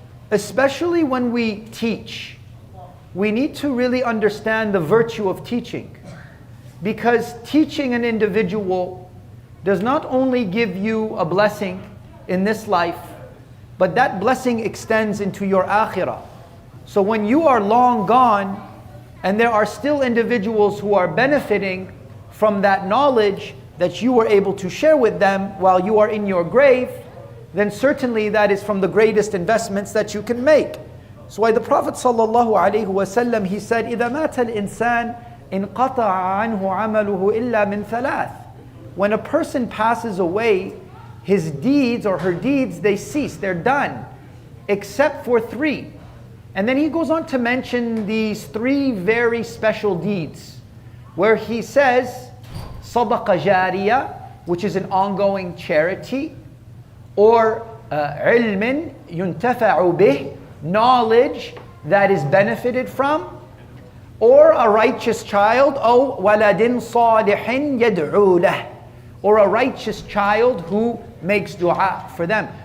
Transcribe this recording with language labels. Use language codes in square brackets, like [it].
[en] Especially when we teach, we need to really understand the virtue of teaching, because teaching an individual does not only give you a blessing in this life, but that blessing extends into your akhirah. So when you are long gone and there are still individuals who are benefiting from that knowledge that you were able to share with them while you are in your grave, then certainly that is from the greatest investments that you can make. So why the Prophet ﷺ, he said, [ar] إِذَا مَاتَ الْإِنسَانِ انْقَطَعَ عَنْهُ عَمَلُهُ إِلَّا مِنْ ثَلَاثٍ. [en] When a person passes away, his deeds or her deeds, they cease, they're done, except for 3. And then he goes on to mention these 3 very special deeds, where he says, [ar] صَدَقَ جَارِيَةٌ, [en] which is an ongoing charity, or [ar] عِلْمٍ يُنْتَفَعُ بِهِ, [en] knowledge that is benefited from, or a righteous child, [ar] أو وَلَدٍ صَالِحٍ يَدْعُو لَهُ, [en] or a righteous child who makes dua for them.